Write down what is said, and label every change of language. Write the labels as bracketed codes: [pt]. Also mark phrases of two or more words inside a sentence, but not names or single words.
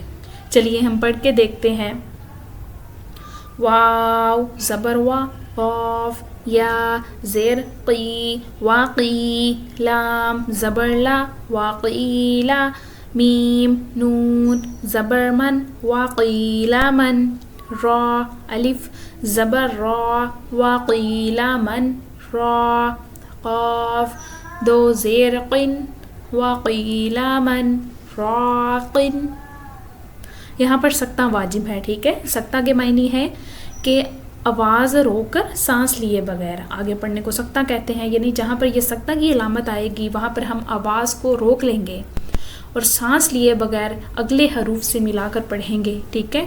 [ur] چلیے ہم پڑھ کے دیکھتے ہیں۔ واو زبر وا قاف یا زیر قی واقی لام زبر لا واقیلا میم نون زبر من واقیلا من را الف زبر را واقیلا من را قاف دو زیر قن واقیلا من راقن۔ یہاں پر سکتہ واجب ہے، ٹھیک ہے۔ سکتہ کے معنی ہے کہ آواز روک کر سانس لیے بغیر آگے پڑھنے کو سکتہ کہتے ہیں، یعنی جہاں پر یہ سکتہ کی علامت آئے گی وہاں پر ہم آواز کو روک لیں گے اور سانس لیے بغیر اگلے حروف سے ملا کر پڑھیں گے، ٹھیک ہے۔